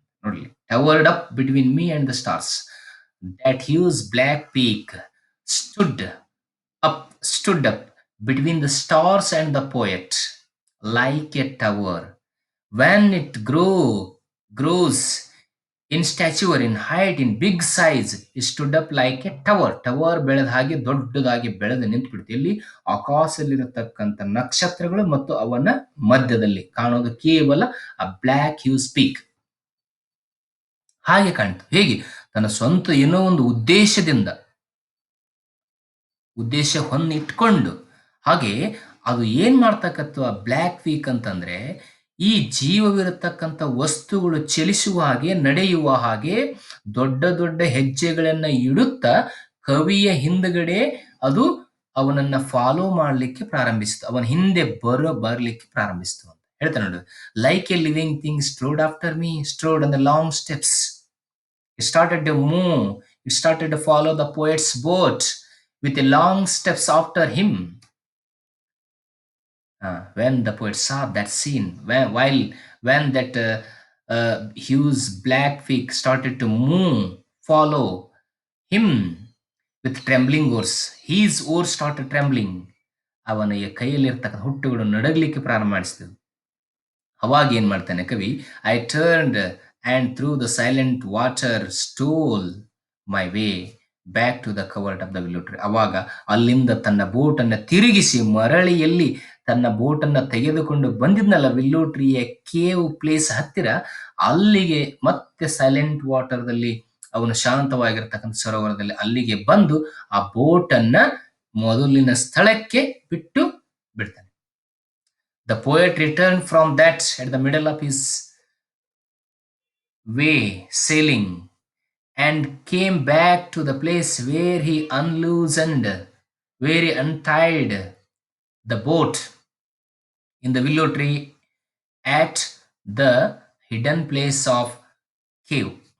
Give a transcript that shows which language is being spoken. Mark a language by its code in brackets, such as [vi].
[en] ನೋಡಿ, towered up between me and the stars. That huge black peak stood stood up between the stars and the poet like a tower. When it grows in stature, in height, in big size, it stood up like a tower. [kn] Tower ಬೆಳೆದ ಹಾಗೆ ದೊಡ್ಡದಾಗಿ ಬೆಳೆದು ನಿಂತುಬಿಡುತ್ತೆ. ಇಲ್ಲಿ ಆಕಾಶದಲ್ಲಿರತಕ್ಕಂಥ ನಕ್ಷತ್ರಗಳು ಮತ್ತು ಅವನ ಮಧ್ಯದಲ್ಲಿ ಕಾಣೋದು ಕೇವಲ ಆ [en] black huge peak [kn] ಹಾಗೆ ಕಾಣ್ತು. ಹೇಗೆ ತನ್ನ ಸ್ವಂತ ಏನೋ ಒಂದು ಉದ್ದೇಶ ಹೊನ್ನಿಟ್ಕೊಂಡು, ಹಾಗೆ ಅದು ಏನ್ ಮಾಡ್ತಕ್ಕಂಥ ಬ್ಲ್ಯಾಕ್ ಪೀಕ್ ಅಂತಂದ್ರೆ, ಈ ಜೀವವಿರತಕ್ಕಂಥ ವಸ್ತುಗಳು ಚಲಿಸುವ ಹಾಗೆ, ನಡೆಯುವ ಹಾಗೆ ದೊಡ್ಡ ದೊಡ್ಡ ಹೆಜ್ಜೆಗಳನ್ನ ಇಡುತ್ತಾ ಕವಿಯ ಹಿಂದ್ಗಡೆ ಅದು ಅವನನ್ನ ಫಾಲೋ ಮಾಡ್ಲಿಕ್ಕೆ ಪ್ರಾರಂಭಿಸಿತು, ಅವನ ಹಿಂದೆ ಬರ್ಲಿಕ್ಕೆ ಪ್ರಾರಂಭಿಸಿತು ಅಂತ ಹೇಳ್ತಾನೆ ನೋಡಿ. [en] Like a living thing strode after me, strode on the long steps. It started to move. It started to follow the poet's boat with the long steps after him. When the poet saw that scene, when that huge black fig started to move, follow him with trembling oars. His oars started trembling. [kn] ಅವನ ಕೈಯಲ್ಲಿರ್ತಕ್ಕಂಥ ಹುಟ್ಟುಗಳು ನಡಗಲಿಕ್ಕೆ ಪ್ರಾರಂಭ ಮಾಡಿಸಿದವು. ಅವಾಗ ಏನ್ ಮಾಡ್ತಾನೆ ಕವಿ, [en] I turned and through the silent water stole my way back to the covert of the willow tree. [kn] ಅವಾಗ ಅಲ್ಲಿಂದ ತನ್ನ ಬೋಟನ್ನು ತಿರುಗಿಸಿ ಮರಳಿಯಲ್ಲಿ ತನ್ನ ಬೋಟನ್ನು ತೆಗೆದುಕೊಂಡು ಬಂದಿದ್ನಲ್ಲ ವಿಲ್ಲೋ ಟ್ರೀಯ ಕೇವ್ ಪ್ಲೇಸ್ ಹತ್ತಿರ, ಅಲ್ಲಿಗೆ ಮತ್ತೆ ಸೈಲೆಂಟ್ ವಾಟರ್ದಲ್ಲಿ ಅವನು ಶಾಂತವಾಗಿರ್ತಕ್ಕಂಥ ಸರೋವರದಲ್ಲಿ ಅಲ್ಲಿಗೆ ಬಂದು ಆ ಬೋಟನ್ನ ಮೊದಲಿನ ಸ್ಥಳಕ್ಕೆ ಬಿಟ್ಟು ಬಿಡ್ತಾನೆ. [en] The poet returned from that at the middle of his way sailing and came back to the place where he unloosened where he untied the boat in the willow tree at the hidden place of cave.